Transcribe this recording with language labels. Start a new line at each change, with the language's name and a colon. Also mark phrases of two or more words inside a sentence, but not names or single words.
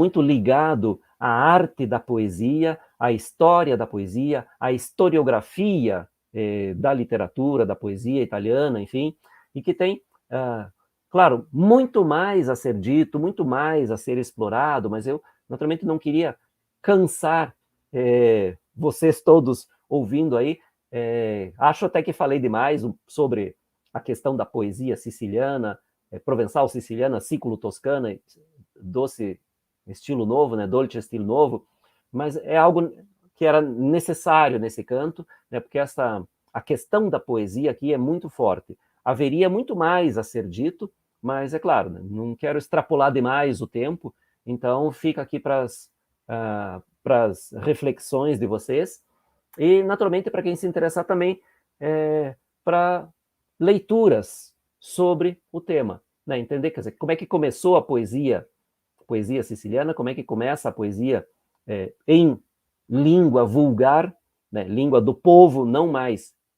Portuguese: muito ligado à arte da poesia, à história da poesia, à historiografia da literatura, da poesia italiana, enfim, e que tem, claro, muito mais a ser dito, muito mais a ser explorado, mas eu, naturalmente, não queria cansar vocês todos ouvindo aí. Acho até que falei demais sobre a questão da poesia siciliana, provençal siciliana, siculo-toscana, doce estilo novo, né, dolce estilo novo, mas é algo que era necessário nesse canto, né, porque a questão da poesia aqui é muito forte. Haveria muito mais a ser dito, mas é claro, né, não quero extrapolar demais o tempo, então fica aqui para as reflexões de vocês, e naturalmente para quem se interessar também para leituras sobre o tema, né, entender, quer dizer, como é que começou a poesia siciliana, como é que começa a poesia em língua vulgar, né, língua do povo, não mais